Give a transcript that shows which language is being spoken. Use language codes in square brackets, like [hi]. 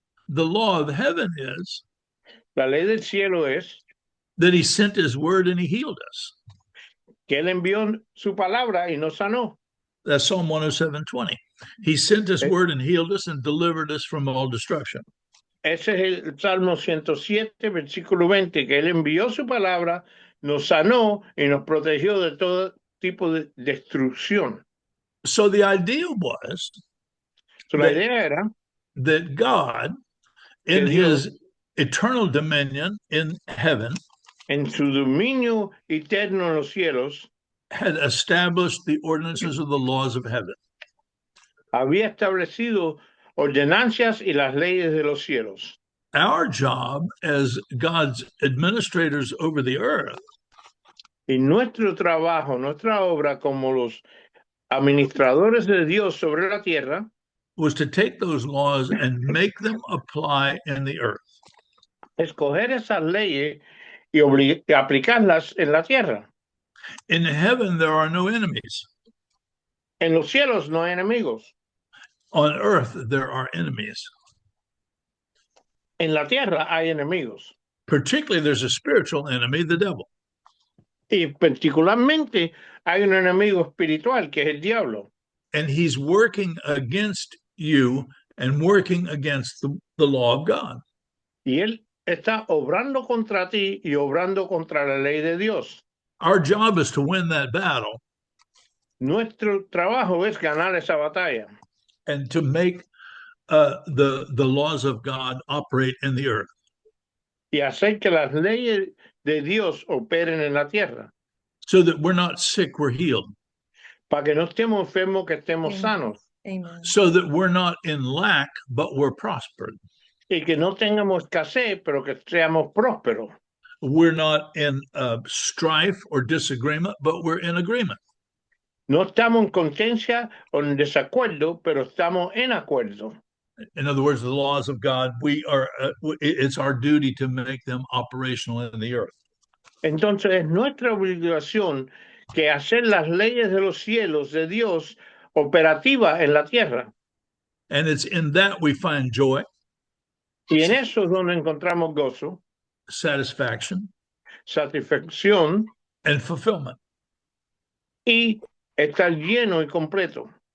[en] The law of heaven is [es] La ley del cielo es [en] that he sent his word and he healed us. [es] que Él envió su palabra y nos sanó. [en] That's Psalm 107:20. He sent his word and healed us and delivered us from all destruction. [es] Ese es el Salmo 107, versículo 20, que Él envió su palabra, nos sanó y nos protegió de todo tipo de destrucción. [en] So the idea was [es] So, la idea era [en] that God, in his eternal dominion in heaven, [es] en su dominio eterno en los cielos, [en] had established the ordinances of the laws of heaven. [es] había establecido ordenancias y las leyes de los cielos. [en] Our job as God's administrators over the earth [es] Y nuestro trabajo, nuestra obra como los administradores de Dios sobre la tierra [en] was to take those laws and make them apply in the earth. [es] escoger esas leyes y aplicarlas en la tierra. [en] In heaven, there are no enemies. [es] En los cielos no hay enemigos. [en] On earth, there are enemies. [es] En la tierra hay enemigos. [en] Particularly, there's a spiritual enemy, the devil. [es] Y particularmente hay un enemigo espiritual que es el diablo. [en] And he's working against you and working against the law of God. [es] Y él está obrando contra ti y obrando contra la ley de Dios. [en] Our job is to win that battle. [es] Nuestro trabajo es ganar esa batalla. [en] And to make the laws of God operate in the earth. [es] Y hacer que las leyes de Dios operen en la tierra. [en] So that we're not sick, we're healed. [es] Para que no estemos enfermos, que estemos sanos. [en] Amen. So that we're not in lack, but we're prospered. [es] Y que no tengamos escasez, pero que seamos prósperos. [en] We're not in strife or disagreement, but we're in agreement. [es] No estamos en contencia o en desacuerdo, pero estamos en acuerdo. [en] In other words, the laws of God, it's our duty to make them operational in the earth. [es] Entonces es nuestra obligación que hacer las leyes de los cielos de Dios operativas en la tierra. [en] And it's in that we find joy, [es] Y en eso es donde encontramos gozo, [en] satisfaction, [es] satisfacción [en] and fulfillment. [es] y estar lleno y completo.